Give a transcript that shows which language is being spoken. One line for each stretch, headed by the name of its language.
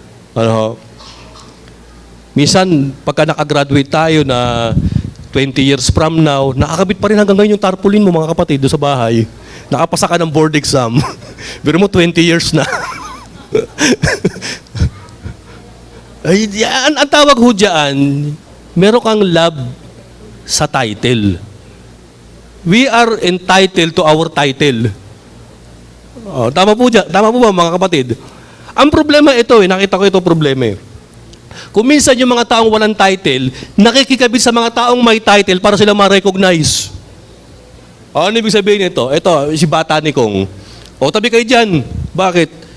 Filipino: Ano, minsan, pagka nakagraduate tayo na 20 years from now, nakakabit pa rin hanggang ngayon yung tarpaulin mo, mga kapatid, doon sa bahay. Nakapasa ka ng board exam. Pero mo, 20 years na. Ay, yan, ang tawag ho dyan, meron kang love sa title.
English: We are entitled to our title.
Filipino: Oh, tama po ba mga kapatid? Ang problema ito, nakita ko ito problema. Kung minsan yung mga taong walang title, nakikikabit sa mga taong may title para sila ma-recognize. Ano ibig sabihin nito? Ito, si bata ni Kong. O, tabi kayo dyan. Bakit?